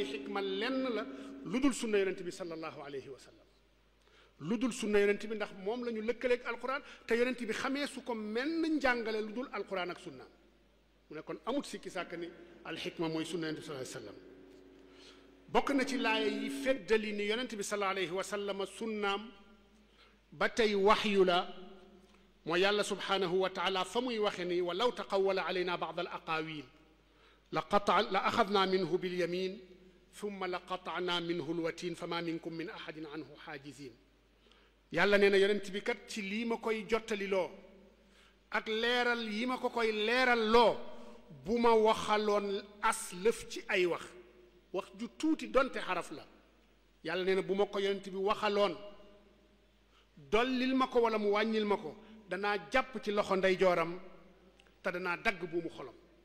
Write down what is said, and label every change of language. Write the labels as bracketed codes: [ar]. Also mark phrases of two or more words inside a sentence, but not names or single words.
[wo] xikma lenn la lu dul sunna yonent bi [ar] صلى الله عليه وسلم [wo] lu dul sunna yonent bi ndax moom la ñu lëkkaleeg alquran te yonent bi xamee su ko menn njàngale lu dul alquran ak sunna mu ne kon amut sikki sàkk ni alxikma mooy sunna yonent bi [ar] صلى الله عليه وسلم [wo] bokk na ci laaya yi feddali ni yonent bi [ar] صلى الله عليه وسلم [wo] sunnaam ba tey waxyu la mooy yàlla [ar] سبحانه وتعالى [wo] fa muy waxe ni [ar] ولو تقول علينا بعض الأقاويل لأخذنا منه باليمين ثم لقطعنا منه الوتين فما منكم من أحد عنه حاجزين [wo] yàlla nee na yonent bi kat ci lii ma koy jottali loo ak leeral yi ma ko koy leeral loo bu ma waxaloon as lëf ci ay wax ju tuuti donte xaraf la yàlla nee na bu ma ko yonent bi waxaloon dollil ma ko wala mu wàññil ma ko danaa jàpp ci loxo ndeyjooram te danaa dagg bu mu xolam